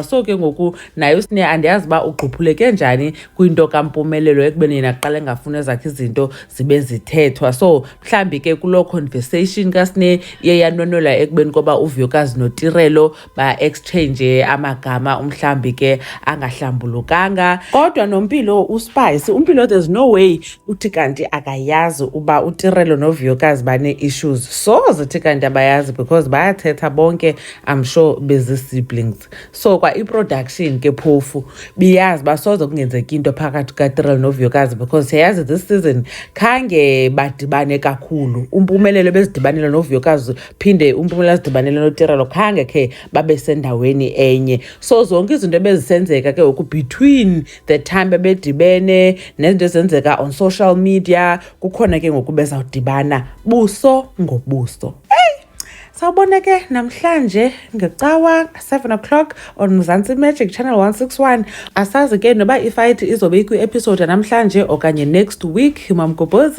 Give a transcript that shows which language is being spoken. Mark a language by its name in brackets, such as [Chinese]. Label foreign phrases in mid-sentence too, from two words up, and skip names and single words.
[Xhosa] So ke ngoku naye uSne andiyazi uba ugquphuleke njani kwinto kaMpumelelo ekubeni yena kuqala engafuna zakhe izinto zibe zithethwa. So mhlambi ke kuloo conversation kaSne iye yanwenwela ekubeni koba uVuyokazi noTirelo ba-exchange amagama umhlambi ke angahlambulukanga. Kodwa noMpilo uSpice, uMpilo [English] there's no way [Xhosa] uthi kanti akayazi uba uTirelo noVuyokazi bane-issues. So zithi kanti abayazi because bayathetha bonke, [English] I'm sure bezi-siblings. [Xhosa] So kwa i-production ke phofu biyazi basoze kungenzeka into phakathi kaTirelo noVuyokazi because siyazi [English] this season [Xhosa] khange badibane kakhulu. uMpumelelo bezidibanele noVuyokazi phinde uMpumelelo azidibanele noTirelo khange ke babe sendaweni enye. So zonke izinto ebezisenzeka ke ngoku [English] between the time [Xhosa] bebedibene nezinto ezenzeka [English] on social media [Xhosa] kukhona ke ngoku bezawudibana buso ngobuso. Sawubona ke namhlanje ngecawa [English] 7 o'clock on Mzansi Magic Channel 161. [Xhosa] Asazi ke noba ifight izobe ikwi-episode namhlanje okanye [English] next week.